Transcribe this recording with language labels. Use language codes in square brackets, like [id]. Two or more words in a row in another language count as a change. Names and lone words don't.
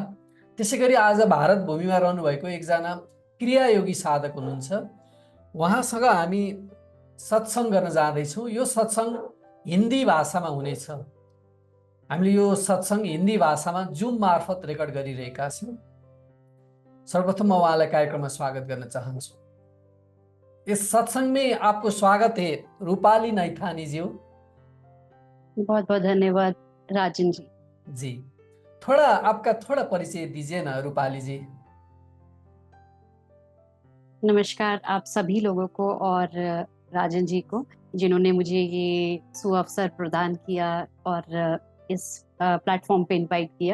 [ne] त्यसै गरी आज भारत भूमिमा रहनुभएको एकजना क्रियायोगी साधक हुनुहुन्छ, उहाँसँग हामी सत्सङ्ग गर्न जाँदैछौँ। यो सत्सङ्ग हिन्दी भाषामा हुनेछ। हामीले यो सत्सङ्ग हिन्दी भाषामा जुम मार्फत रेकर्ड गरिरहेका छौँ। सर्वप्रथम म उहाँलाई कार्यक्रममा स्वागत गर्न चाहन्छु। [hi] इस सत्संग में आपको स्वागत है, रूपाली नैथानी जी। बहुत बहुत धन्यवाद राजन जी। जी, थोड़ा आपका थोड़ा परिचय दीजिए ना रूपाली जी। नमस्कार आप सभी लोगों को, और राजन जी को, जिन्होंने मुझे ये सुअवसर प्रदान किया और इस प्लेटफॉर्म पे इनवाइट किया।